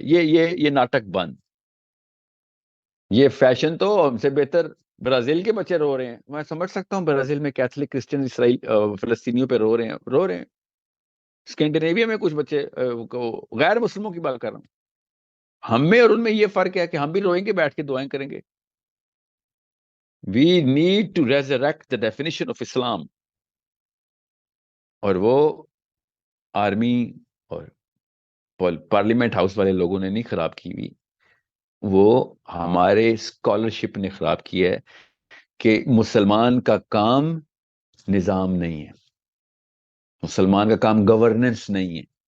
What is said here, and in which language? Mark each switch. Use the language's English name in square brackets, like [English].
[Urdu] یہ ناٹک بند. یہ فیشن تو ہم سے بہتر برازیل کے بچے رو رہے ہیں. میں سمجھ سکتا ہوں برازیل میں کیتھولک کرسچن اسرائیل فلسطینیوں پہ رو رہے ہیں. اسکینڈینیویا میں کچھ بچے غیر مسلموں کی بات کر رہا ہوں. ہم میں اور ان میں یہ فرق ہے کہ ہم بھی روئیں گے، بیٹھ کے دعائیں کریں گے. [English] We need to resurrect the definition of Islam. [Urdu] اور وہ آرمی اور پارلیمنٹ ہاؤس والے لوگوں نے نہیں خراب کی ہوئی، وہ ہمارے اسکالرشپ نے خراب کی ہے کہ مسلمان کا کام نظام نہیں ہے، مسلمان کا کام گورننس نہیں ہے.